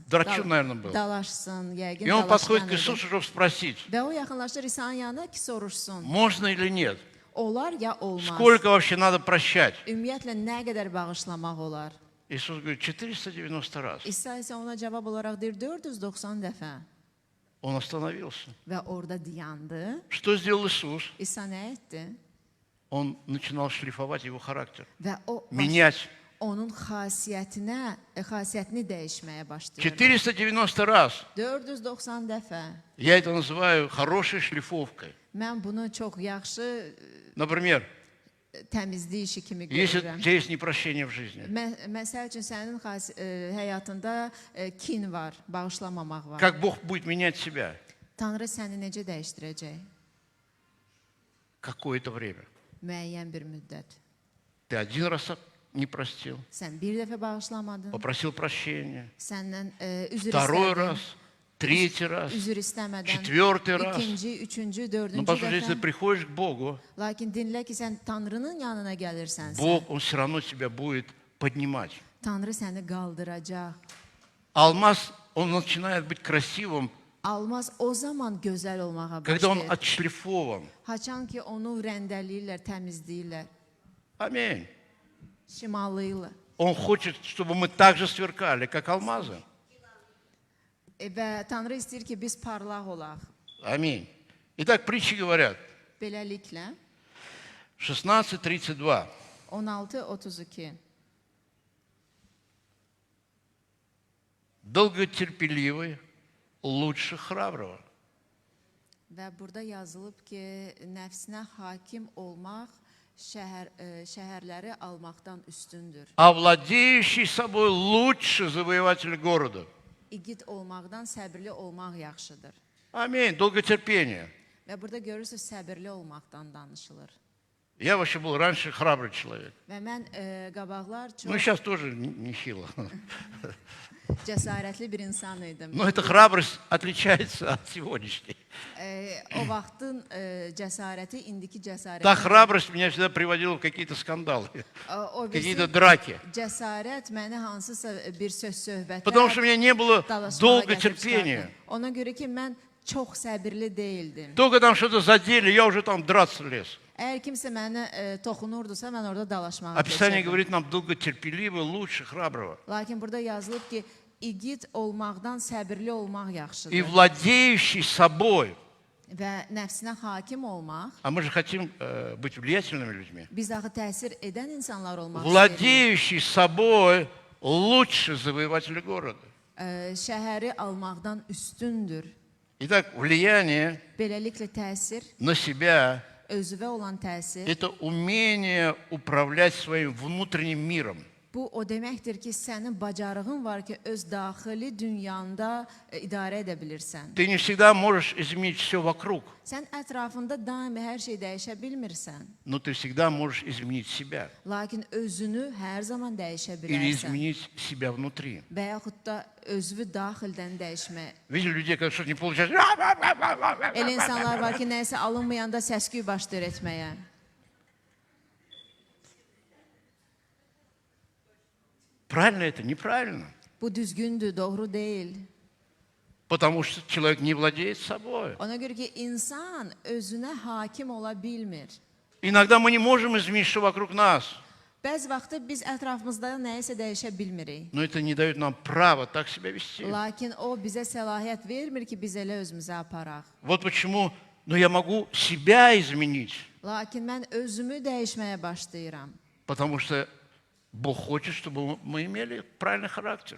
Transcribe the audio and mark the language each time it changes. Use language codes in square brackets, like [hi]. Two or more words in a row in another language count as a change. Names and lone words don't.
[ru] Dracun, наверное, был. [az] Dalaşsın, yəqin [ru] И он подходит [az] dalaşqan [ru] к [az] idi. [ru] Иисусу, чтобы sпросить, [az] Və o yaxınlaşır İsa'nın yanına ki, soruşsun. [ru] можно или нет? [az] Olar ya olmaz. [ru] Сколько вообще надо прощать? [az] Ümumiyyətlə nə qədər bağışlamaq olar? [ru] Иисус говорит, 490 раз. [az] İsa isə ona cavab olaraq deyir 490 dəfə. [ru] Он остановился. [az] Və orada dayandı. [ru] Что сделал Иисус? [az] İsa nə etdi? [ru] Он начинал шлифовать его характер, [az] Və o [ru] менять. [az] onun xasiyyətini dəyişməyə başlayır. [ru] 490 раз. [az] 490 dəfə. [ru] Я это называю хорошей шлифовкой. [az] Mən bunu çox yaxşı [ru] Например, [az] təmizlik işi kimi [ru] если у [az] görürəm. [ru] тебя есть непрощение в жизни, [az] Məsəl üçün sənin həyatında kin var, bağışlamamaq var. [ru] как Бог будет менять себя? [az] Tanrı səni necə dəyişdirəcək? [ru] Какое-то время. [az] Müəyyən bir müddət. [ru] Ты один раз не простил, [az] Sən bir dəfə bağışlamadın, [ru] попросил прощения, [az] səndən üzr [ru] второй [az] istədin, [ru] раз, третий раз, [az] üzr istəmədən, [ru] четвертый раз. [az] ikinci, üçüncü, [ru] Но [az] dördüncü [ru] послушай, если ты [az] dəfə. [ru] приходишь к Богу, [az] Lakin dinlə ki, sən Tanrının yanına gəlirsənsə, [ru] Бог, Он все равно тебя будет поднимать. [az] Tanrı səni qaldıracaq. [ru] Алмаз, он начинает быть красивым, [az] Almaz o zaman gözəl olmağa [ru] когда он [az] başlayır. [ru] отшлифован. [az] Haçan ki onu rəndələyirlər, təmizləyirlər, [ru] Аминь. [az] şimallayırlar. [ru] Он хочет, чтобы мы так же сверкали, как алмазы. [az] Və Tanrı istəyir ki, biz parlaq olaq. [ru] Аминь. Итак, притчи говорят, [az] Beləliklə 16:32. 16:32 [ru] Долготерпеливый лучше храброго. [az] və burada yazılıb ki, nəfsinə hakim olmaq şəhərləri almaqdan üstündür. [ru] А владеющий собой лучше завоевателя города. [az] İgid olmaqdan səbirli olmaq yaxşıdır. [ru] Аминь. Долготерпение. [az] Və burada görürsünüz, səbirli olmaqdan danışılır. [ru] Я вообще был раньше храбрый человек. [az] Və mən qabaqlar [ru] Ну, [az] çox [ru] сейчас тоже нехило. [az] cəsarətli bir insan idim. [ru] Но эта храбрость отличается от сегодняшней. [az] O vaxtın cəsarəti indiki [ru] Та [az] cəsarət. [ru] храбрость меня всегда приводила в какие-то скандалы, [az] O [ru] какие-то [az] birisi [ru] драки. [az] cəsarət məni hansısa bir söhbətə [ru] Потому что у меня не было [az] dalaşmağa [ru] долго [az] gətirib [ru] терпения. [az] çıxardı. Ona görə ki, mən çox səbirli deyildim. [ru] Только там что-то задели, я уже там драться лез. [az] Əgər kimsə mənə toxunurdusa, mən orada dalaşmağa [ru] Описание [az] keçirdim. [ru] говорит нам долготерпеливый лучше храброго. [az] Lakin burada yazılıb ki, igid olmaqdan səbirli olmaq [ru] И [az] yaxşıdır. [ru] владеющий собой. [az] Və nəfsinə hakim olmaq, [ru] А мы же хотим быть влиятельными людьми. [az] biz axı təsir edən insanlar olmaq istəyirik. [ru] Владеющий собой лучше завоевателя города. [az] Şəhəri almaqdan üstündür. [ru] Итак, влияние [az] Beləliklə təsir, [ru] на себя [az] özüvə olan təsir, – [ru] это умение управлять своим внутренним миром. [az] Bu o deməkdir ki, sənin bacarığın var ki, öz daxili dünyanda idarə edə bilirsən. [ru] Ты не всегда можешь изменить все вокруг, [az] Sən ətrafında daimi hər şey dəyişə bilmirsən. [ru] но ты всегда можешь изменить себя [az] Lakin özünü hər zaman dəyişə [ru] или [az] bilərsən. [ru] изменить себя внутри. [az] Və yaxud da özünü daxildən dəyişmə. [ru] Видели людей, когда что-то не получается? [az] Elə insanlar var ki, nəyisə alınmayanda səs-küy başlayır etməyə. [ru] Правильно это? Неправильно. [az] Bu düzgündür, doğru deyil. [ru] Потому что человек не владеет собой. [az] Ona görə ki, insan özünə hakim ola bilmir. [ru] Иногда мы не можем изменить, что вокруг нас, [az] Bəzi vaxtı biz ətrafımızda nəyisə dəyişə bilmirik. [ru] но это не дает нам права так себя вести. [az] Lakin o bizə səlahiyyət vermir ki, biz elə özümüzə aparaq. [ru] Вот почему, но я могу себя изменить, [az] Lakin mən özümü dəyişməyə başlayıram. [ru] потому что Бог хочет, чтобы мы имели правильный характер.